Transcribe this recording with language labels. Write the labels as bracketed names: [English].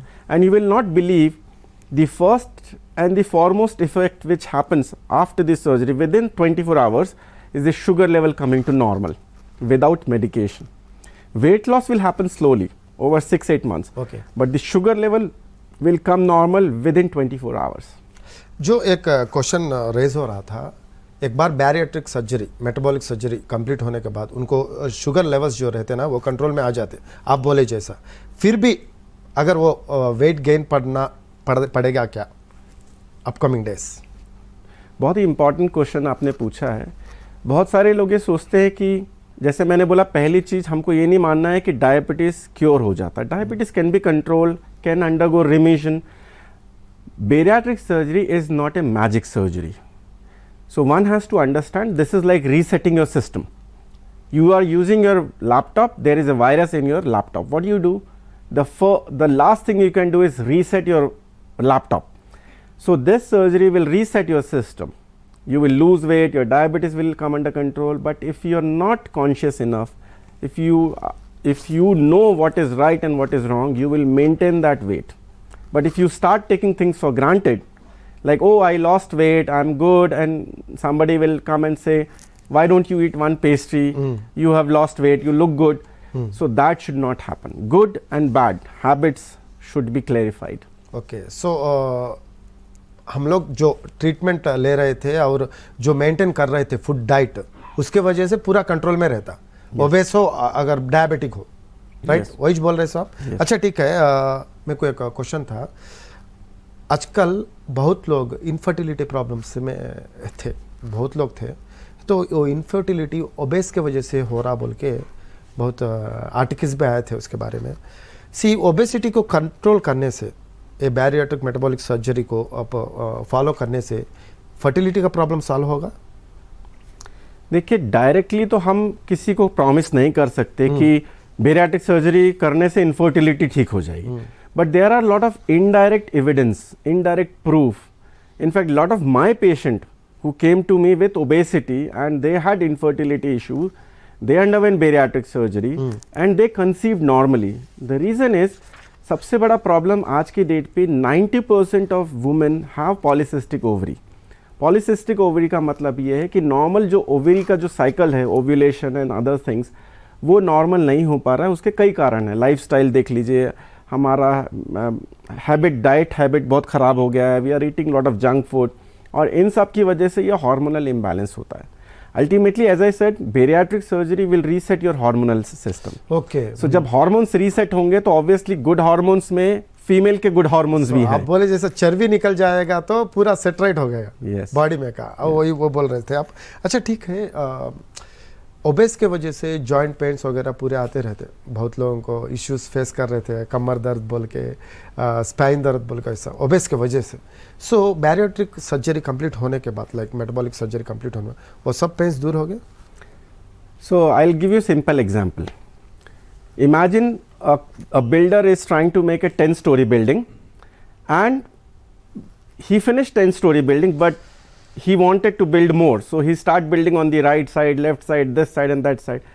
[English] And you will not believe the first and the foremost effect which happens after this surgery within 24 hours is the sugar level coming to normal without medication. Weight loss will happen slowly over 6-8 months. Okay. But the sugar level will come normal within 24 hours. [Hindi] जो एक question raise हो रहा था, एक बार bariatric surgery, metabolic surgery complete होने के बाद उनको शुगर लेवल्स जो रहते हैं ना वो कंट्रोल में आ जाते, आप बोले जैसा, फिर भी अगर वो वेट गेन पड़ेगा क्या अपकमिंग डेज? बहुत ही इंपॉर्टेंट क्वेश्चन आपने पूछा है। बहुत सारे लोग ये सोचते हैं कि जैसे मैंने बोला, पहली चीज़ हमको ये नहीं मानना है कि डायबिटीज़ क्योर हो जाता है. [English] Diabetes can be control, can undergo remission. Bariatric surgery is not a magic surgery. So one has to understand this is like resetting your system. You are using your laptop, there is a virus in your laptop. What do you do? The last thing you can do is reset your laptop. So this surgery will reset your system. You will lose weight, your diabetes will come under control, but if you are not conscious enough, if you know what is right and what is wrong, you will maintain that weight. But if you start taking things for granted, like, oh, I lost weight, I'm good, and somebody will come and say, why don't you eat one pastry? You have lost weight, you look good. So that should not happen. Good and bad habits should be clarified. [Hindi] Okay, so हम लोग जो treatment ले रहे थे और जो maintain कर रहे थे फूड डाइट, उसके वजह से पूरा कंट्रोल में रहता. ओबेस हो, अगर डायबिटिक हो, राइट, वही बोल रहे साहब. अच्छा, ठीक है. मेरे को एक क्वेश्चन था. आजकल बहुत लोग इनफर्टिलिटी प्रॉब्लम्स में थे, बहुत लोग थे, तो वो इनफर्टिलिटी ओबेस के वजह से हो रहा बोल के बहुत आर्टिकल्स भी आए थे उसके बारे में. सी, ओबेसिटी को कंट्रोल करने से, ये बैरिएट्रिक मेटाबॉलिक सर्जरी को आप फॉलो करने से फर्टिलिटी का प्रॉब्लम सॉल्व होगा? देखिए, डायरेक्टली तो हम किसी को प्रॉमिस नहीं कर सकते कि बैरिएट्रिक सर्जरी करने से इनफर्टिलिटी ठीक हो जाएगी. [English] But there are lot of indirect evidence, indirect proof. In fact lot of my patient who came to me with obesity and they had infertility issues, they underwent bariatric surgery and they conceived normally. The reason is, [Hindi] सबसे बड़ा problem आज की date पे [English] 90% of women have polycystic ovary. [Hindi] Polycystic ovary का मतलब ये है कि नॉर्मल जो ओवरी का जो साइकिल है, ओव्यूलेशन एंड अदर थिंग्स, वो नॉर्मल नहीं हो पा रहा है. उसके कई कारण हैं. लाइफस्टाइल देख लीजिए, हमारा हैबिट, डाइट हैबिट बहुत ख़राब हो गया है. [English] we are eating lot of junk food, [Hindi] और इन सब की वजह से ये हार्मोनल इम्बैलेंस होता है. [English] Ultimately, as I said, bariatric surgery will reset your hormonal system. Okay, [Hindi] सो जब हार्मोन्स रीसेट होंगे तो ऑब्वियसली गुड हार्मोन्स में फीमेल के गुड हार्मोन्स भी हैं. आप बोले जैसे चर्बी निकल जाएगा तो पूरा सेट राइट हो गया [English] Yes. [Hindi] बॉडी में का. वही वो बोल रहे थे आप. अच्छा, ठीक है. ओबेस के वजह से जॉइंट पेन्स वगैरह पूरे आते रहते, बहुत लोगों को इश्यूज फेस कर रहे थे, कमर दर्द बोल के, स्पाइन दर्द बोल के, ऐसा ओबेस के वजह से। सो बैरियाट्रिक सर्जरी कंप्लीट होने के बाद, लाइक मेटाबॉलिक सर्जरी कंप्लीट होने में वो सब पेन्स दूर हो गए? [English] So I'll give you a simple example. Imagine a builder is trying to make a 10-story building, and he finished 10-story building, but he wanted to build more. So he start building on the right side, left side, this side and that side.